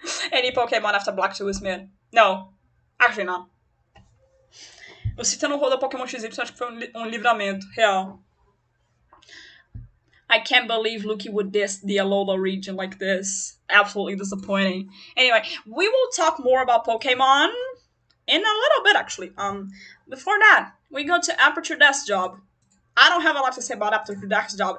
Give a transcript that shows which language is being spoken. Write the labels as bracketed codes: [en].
[en] Any Pokémon after Black 2 is mid. No, actually not. [pt] Eu citando o rol da Pokémon XY, acho que foi livramento, real. [en] I can't believe Lucky would diss the Alola region like this. Absolutely disappointing. Anyway, we will talk more about Pokemon in a little bit, actually. Before that, we go to Aperture Desk Job. I don't have a lot to say about Aperture Desk Job.